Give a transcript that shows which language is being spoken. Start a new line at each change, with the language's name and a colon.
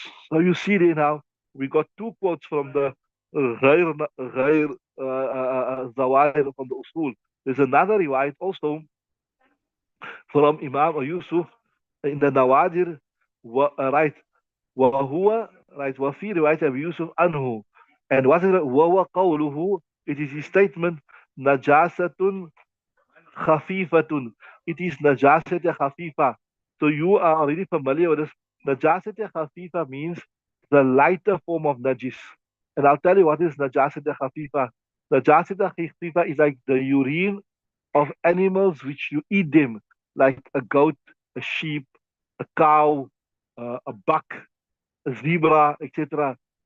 English: So you see there now, we got two quotes from the غير Zawahir from the Usul. There's another riwayat also from Imam Yusuf in the Nawadir, right?
Arabic: وهو right وفي رواية أبي يوسف عنه,
English: and what is it?
Arabic: وهو قوله,
English: it is his statement, نجاسة خفيفة, it is نجاسة خفيفة. So you are already familiar with this. نجاسة خفيفة means the lighter form of najis. And I'll tell you what is najasat khafifa. Najasat khafifa is like the urine of animals which you eat them, like a goat, a sheep, a cow, a buck, a zebra, etc.